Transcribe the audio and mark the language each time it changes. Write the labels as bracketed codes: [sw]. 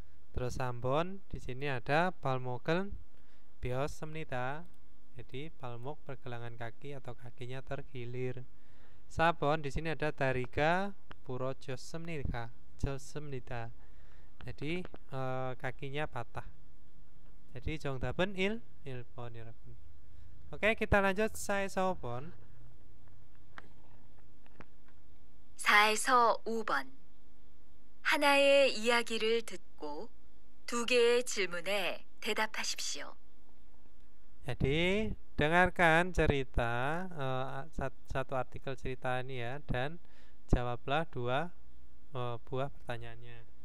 [id] Terus Sambon di sini ada [ko] 발목을 베었습니다. [id] Jadi palmok pergelangan kaki atau kakinya tergilir. Sabon di sini ada [ko] 다리가 부러졌습니다. [id] Jadi kakinya patah. Jadi [ko] 정답은 1번 여러분. [id] Oke, kita lanjut [ko] 4에서 5번. 4에서 5번. 하나의 이야기를 듣고 2개의 질문에 대답하십시오. [id] Jadi dengarkan cerita satu artikel cerita ini ya, dan jawablah 2 buah pertanyaannya.